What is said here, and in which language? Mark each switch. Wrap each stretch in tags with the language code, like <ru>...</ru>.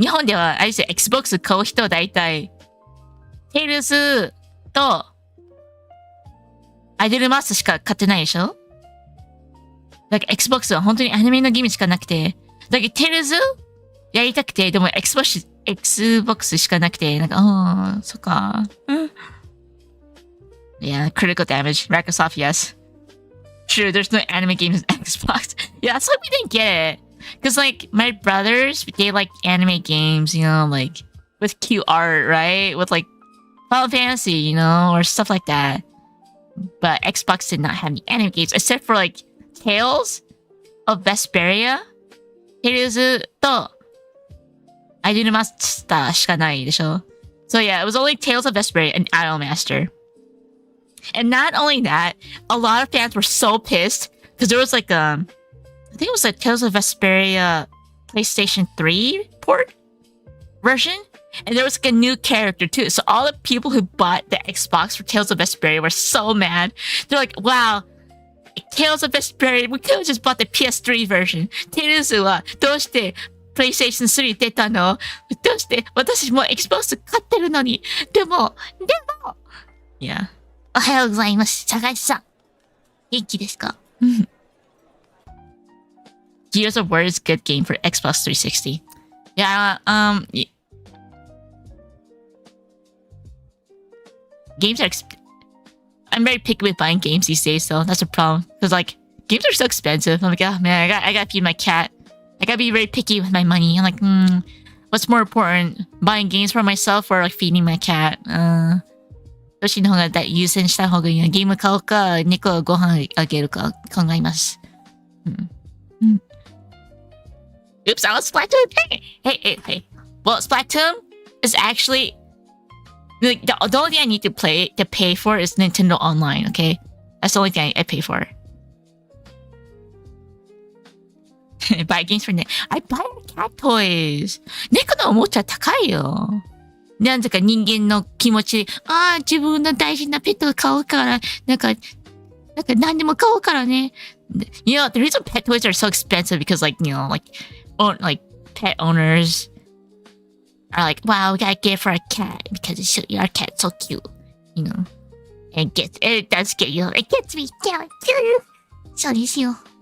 <ja>日本ではあれですよ、Xbox 買う人は大体テイルズとアイドルマスしか買ってないでしょ。なんか Xbox は本当にアニメのゲームしかなくて、だけどテイルズやりたくて、でも Xbox しかなくて、なんか、そっか。</ja> <en>Yeah, critical damage. Microsoft, yes. True, there's no anime games on Xbox. Yeah, that's why we didn't get it. Because, like, my brothers, they like anime games, you know, like, with cute art, right? With, like, Final Fantasy, you know, or stuff like that. But Xbox did not have any anime games, except for, like, Tales of Vesperia.</en> <ja>Tales to Idolmaster しかないでしょ?</ja> <en>So yeah, it was only Tales of Vesperia and Idolmaster. And not only that, a lot of fans were so pissed because there was like I think it was like Tales of Vesperia PlayStation 3 port version, and there was like a new character too. So all the people who bought the Xbox for Tales of Vesperia were so mad. They're like, "Wow, Tales of Vesperia, we could have just bought the PS3 version.</en> <ja>Tales wa doshite PlayStation 3出たの? どうして私も Xbox 買ってるのに。でも Yeah." おはようございます。坂井さん。元気ですか?</ja> <en>Gears of War is a good game for Xbox 360. Yeah, games are I'm very picky with buying games these days, though. That's a problem. Because, like, games are so expensive. I'm like, oh man, I gotta feed my cat. I gotta be very picky with my money. I'm like, what's more important? Buying games for myself or like feeding my cat?</en> <ja>どっちの方が優先した方がいいの？ゲーム買おうか、猫をご飯あげるか考えます。</ja> <en>Oops, I was Splatoon. Hey. Well, Splatoon is actually like the only thing I need to pay for is Nintendo Online. Okay, that's the only thing I pay for. Buy games for I buy cat toys.</en> <ja>猫のおもちゃ高いよ。なんとか人間の気持ち、自分の大事なペットを買うから、なんか何でも買うからね。</ja> <en>You know, the reason pet toys are so expensive because, like, you know, like pet owners are like, wow, we gotta get it for our cat because our cat's so cute, you know. And it does get you. It gets me down too.</en> <ja>そうですよ。</ja>